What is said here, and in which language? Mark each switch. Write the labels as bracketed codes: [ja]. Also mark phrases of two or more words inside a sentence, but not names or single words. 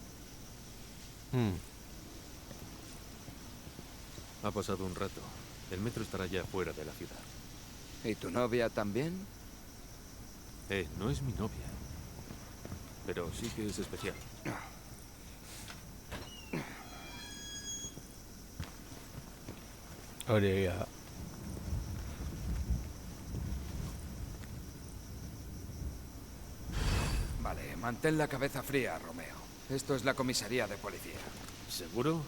[es] Ha pasado un rato. El metro estará ya fuera de la ciudad. ¿Y tu novia también? No es mi novia. Pero sí que es especial. [eu] Hori egia da. [es] Vale, mantén la cabeza fría, Romeo. Esto es la comisaría de policía. ¿Seguro?